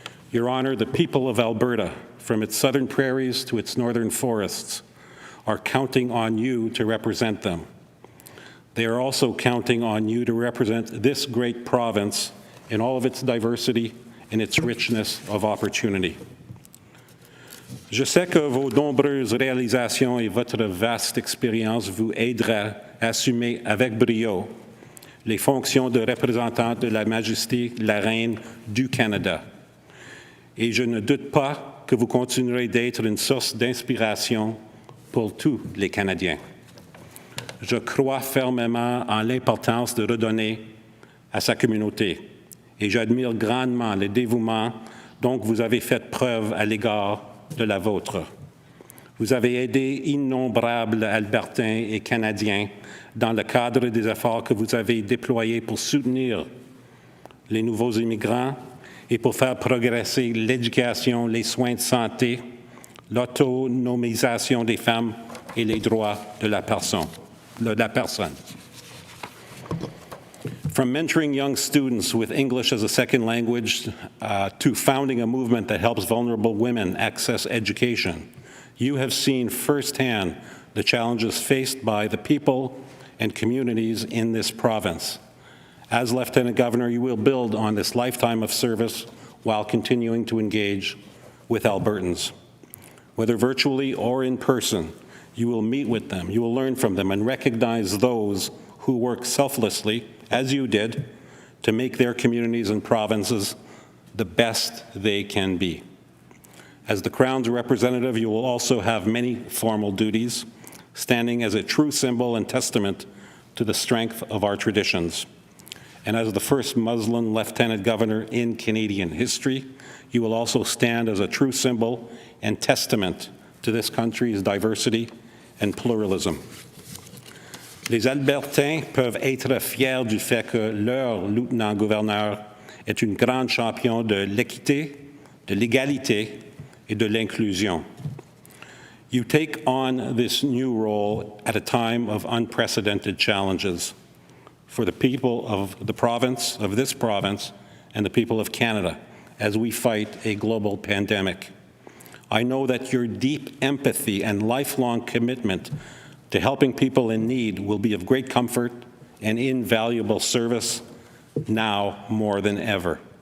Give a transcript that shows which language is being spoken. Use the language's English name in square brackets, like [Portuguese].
[English] Your Honor, the people of Alberta, from its southern prairies to its northern forests, are counting on you to represent them. They are also counting on you to represent this great province in all of its diversity and its richness of opportunity. [French] Je sais que vos nombreuses réalisations et votre vaste expérience vous aidera à assumer avec brio les fonctions de représentante de la Majesté, la Reine du Canada. Et je ne doute pas que vous continuerez d'être une source d'inspiration pour tous les Canadiens. Je crois fermement en l'importance de redonner à sa communauté et j'admire grandement le dévouement dont vous avez fait preuve à l'égard de la vôtre. Vous avez aidé innombrables Albertains et Canadiens dans le cadre des efforts que vous avez déployés pour soutenir les nouveaux immigrants et pour faire progresser l'éducation, les soins de santé, l'autonomisation des femmes et les droits de la personne. [English] From mentoring young students with English as a second language to founding a movement that helps vulnerable women access education, you have seen firsthand the challenges faced by the people and communities in this province. As Lieutenant Governor, you will build on this lifetime of service while continuing to engage with Albertans. Whether virtually or in person, you will meet with them, you will learn from them, and recognize those who work selflessly, as you did, to make their communities and provinces the best they can be. As the Crown's representative, you will also have many formal duties, standing as a true symbol and testament to the strength of our traditions. And as the first Muslim Lieutenant Governor in Canadian history, you will also stand as a true symbol and testament to this country's diversity and pluralism. [French] Les Albertains peuvent être fiers du fait que leur lieutenant-gouverneur est une grande championne de l'équité, de l'égalité et de l'inclusion. [English] You take on this new role at a time of unprecedented challenges for the people of the province, of this province, and the people of Canada as we fight a global pandemic. I know that your deep empathy and lifelong commitment to helping people in need will be of great comfort and invaluable service now more than ever.